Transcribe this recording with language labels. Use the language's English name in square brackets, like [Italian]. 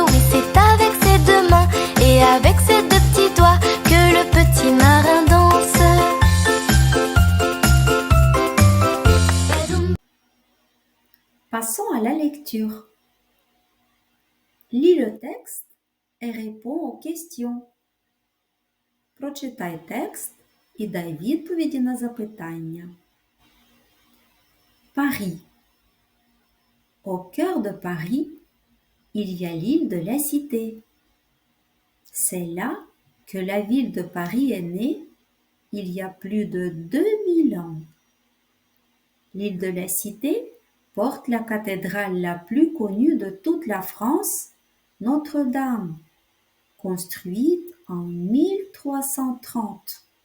[French] Oui, c'est avec ses deux mains, et avec ses deux petits doigts que le petit marin danse. Passons à la lecture. Lis le texte et réponds aux questions. [Ukrainian] Прочитай текст і дай відповіді на запитання. [French] Paris. Au cœur de Paris, il y a l'île de la Cité. C'est là que la ville de Paris est née il y a plus de 2000 ans. L'île de la Cité porte la cathédrale la plus connue de toute la France, Notre-Dame, construite en 1330.